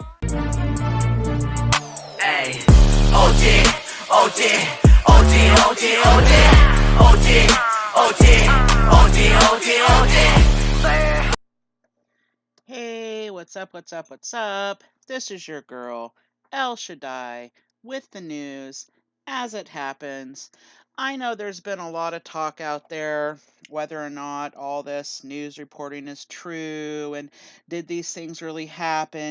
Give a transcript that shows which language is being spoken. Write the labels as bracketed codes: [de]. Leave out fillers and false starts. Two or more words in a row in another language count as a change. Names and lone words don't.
[en] Hey, OG, OG, OG, OG, OG, OG, OG, OG, OG, OG. Hey, what's up, what's up, what's up? This is your girl, El Shaddai, with the news as it happens. I know there's been a lot of talk out there whether or not all this news reporting is true and did these things really happen.